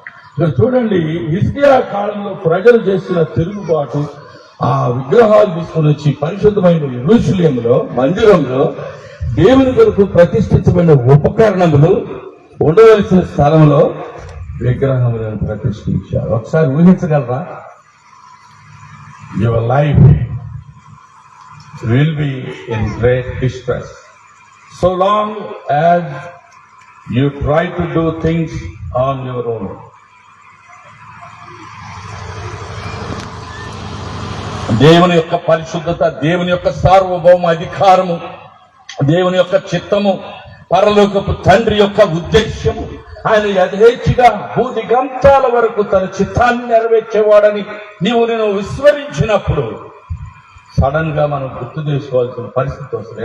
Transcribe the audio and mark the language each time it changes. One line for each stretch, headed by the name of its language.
Telugu: ఇక్కడ చూడండి, హిజ్కియా కాలంలో ప్రజలు చేసిన తిరుగుబాటు, ఆ విగ్రహాలు తీసుకుని వచ్చి పరిశుద్ధమైన యెరూషలేములో మందిరంలో దేవుని కొరకు ప్రతిష్ఠించబడిన ఉపకరణములు ఉండవలసిన స్థలంలో విగ్రహములను ప్రతిష్ఠించారు. ఒకసారి ఊహించగలరా?
English: Your life will be in great distress so long as you try to do things on your own.
Telugu: దేవుని యొక్క పరిశుద్ధత, దేవుని యొక్క సార్వభౌమ అధికారము, దేవుని యొక్క చిత్తము, పరలోకపు తండ్రి యొక్క ఉద్దేశ్యము, ఆయన యథేచ్ఛగా భూది గంతాల వరకు తన చిత్తాన్ని నెరవేర్చేవాడని నేను విస్మరించినప్పుడు సడన్ గా మనం గుర్తు చేసుకోవాల్సిన పరిస్థితి వస్తుంది.